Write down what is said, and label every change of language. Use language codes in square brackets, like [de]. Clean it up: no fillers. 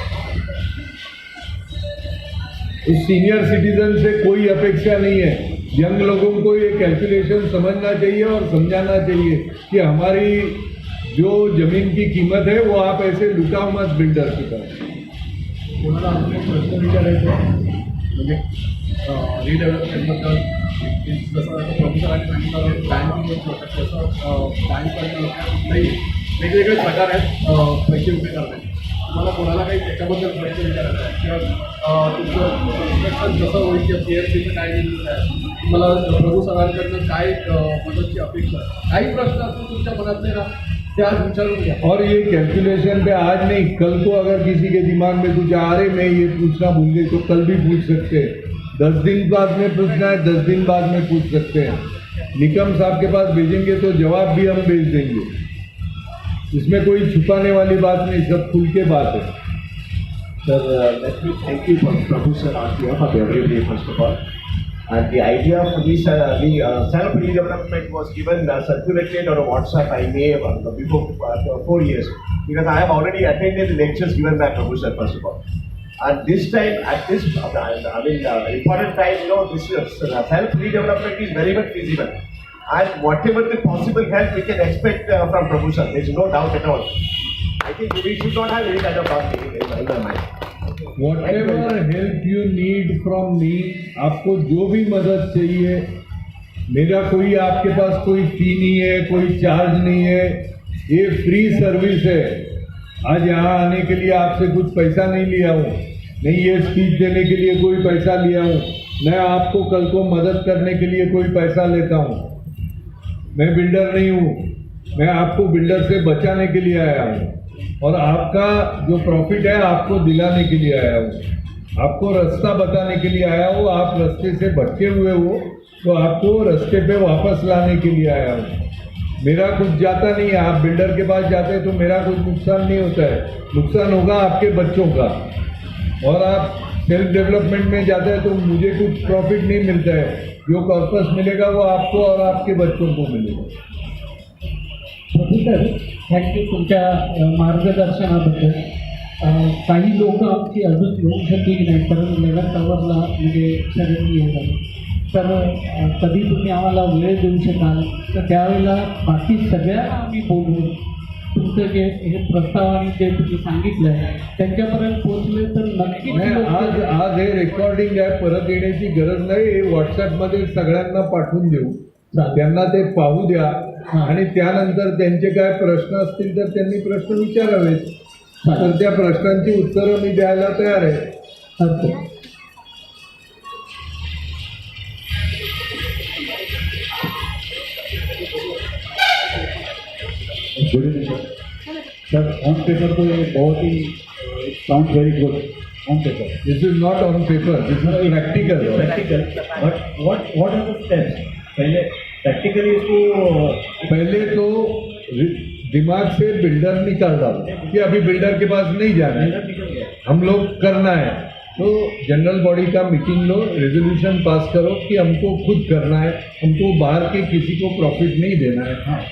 [hi] उस senior citizen से कोई अपेक्षा नहीं है। यंग लोगों को ये कैलकुलेशन समझना चाहिए और समझाना चाहिए कि हमारी जो जमीन की कीमत है वो आप ऐसे लुटाओ मत बिल्डर की तरफ। [mr] कोणाला अजून एक प्रश्न विचारायचा आहे, म्हणजे रिडेव्हलपमेंटबद्दल जसं आता प्रोफेसरांनी सांगितलं बँकिंग होतं तसं बँककडनं काही वेगवेगळे प्रकार आहेत पैसे उभे करण्याचे. तुम्हाला कोणाला काही त्याच्याबद्दल प्रश्न विचारायचा आहे किंवा तुमचं कन्स्ट्रक्शन कसं होईल किंवा PMCचं काय निर्णय आहे, मला प्रभू सरांकडनं काय मदतची अपेक्षा आहे, काही प्रश्न असतील तुमच्या मनातले ना ते आज विचारून घ्या. [hi] और ये कैलकुलेशन पे आज नहीं, कल को अगर किसी के दिमाग में कुछ आ रहे मैं ये पूछना भूल गई तो कल भी पूछ सकते हैं. 10 दिन बाद में पूछना है 10 दिन बाद में पूछ सकते हैं. निकम साहब के पास भेजेंगे तो जवाब भी हम भेज देंगे. इसमें कोई छुपाने वाली बात नहीं, सब खुल के बात है. [en] Sir, let me thank you for Prabhu sir on behalf of everybody first of all. And the idea for this, the self-redevelopment was given circulated on WhatsApp I may before 4 years, because I have already attended the lectures given by Prabhu sir first of all. And this time, at this, important time, this self-redevelopment is very much feasible. And whatever the possible help we can expect from Prabhu sir, there is no doubt at all. I think we should not have any kind of doubt in my mind. Whatever help you need from me, [hi] आपको जो भी मदद चाहिए, मेरा कोई आपके पास कोई फी नहीं है, कोई चार्ज नहीं है, ये फ्री सर्विस है. आज यहाँ आने के लिए आपसे कुछ पैसा नहीं लिया हूँ, नहीं ये स्पीच देने के लिए कोई पैसा लिया हूँ, मैं आपको कल को मदद करने के लिए कोई पैसा लेता हूँ. मैं बिल्डर नहीं हूँ, मैं आपको बिल्डर से बचाने के लिए आया हूँ और आपका जो प्रॉफिट है आपको दिलाने के लिए आया हूँ. आपको रास्ता बताने के लिए आया हूँ. आप रास्ते से भटके हुए हो तो आपको रास्ते पे वापस लाने के लिए आया हूँ. मेरा कुछ जाता नहीं है. आप बिल्डर के पास जाते हैं तो मेरा कुछ नुकसान नहीं होता है, नुकसान होगा आपके बच्चों का. और आप सेल्फ डेवलपमेंट में जाते हैं तो मुझे कुछ प्रॉफिट नहीं मिलता है. जो कॉर्पस मिलेगा वो आपको और आपके बच्चों को मिलेगा. [mr] सर, थँक्यू तुमच्या मार्गदर्शनाबद्दल. काही लोक आमची अजून येऊ शकली नाही, कारण 11 टॉवरला म्हणजे सगळ्यांनी येणार. तर कधी तुम्ही आम्हाला वेळ देऊ शकाल तर त्यावेळेला बाकी सगळ्यांना आम्ही बोलवून तुमचं जे हे प्रस्ताव आणि जे तुम्ही सांगितलं आहे त्यांच्यापर्यंत पोहोचले तर नक्कीच नाही, लोकं- आज हे रेकॉर्डिंग आहे, परत येण्याची गरज नाही. हे व्हॉट्सॲपमध्ये सगळ्यांना पाठवून देऊ, त्यांना ते पाहू द्या आणि त्यानंतर त्यांचे काय प्रश्न असतील तर त्यांनी प्रश्न विचारावेत. तर त्या प्रश्नांची उत्तरं मी द्यायला तयार आहे. [en] Good evening sir. On paper [hi] तो ये बहुत ही [en] Sound very good on paper. This is not on paper, this is practical. Practical, but what are the steps? [hi] पहले प्रैक्टिकली इसको पहले तो दिमाग से बिल्डर निकाल डालो कि अभी बिल्डर के पास नहीं जाना है, हम लोग करना है. तो जनरल बॉडी का मीटिंग लो, रेजोल्यूशन पास करो कि हमको खुद करना है, हमको बाहर के किसी को प्रॉफिट नहीं देना है.